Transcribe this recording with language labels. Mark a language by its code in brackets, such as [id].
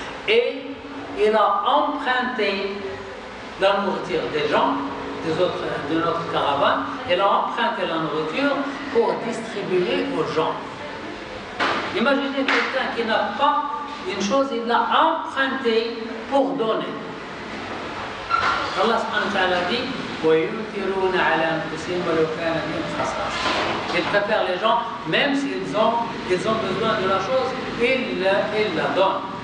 [fr] Et il a emprunté la nourriture des gens, de notre caravane, il a emprunté la nourriture pour distribuer aux gens. Imaginez quelqu'un qui n'a pas une chose, il l'a emprunté pour donner. [ar] Allah subhanahu wa ta'ala dit وَيُؤْثِرُونَ عَلَى أَنفُسِهِمْ وَلَوْ كَانَ بِهِمْ خَصَاصَةٌ. [fr] Ils préfèrent les gens, même s'ils ont besoin de la chose, ils la donnent.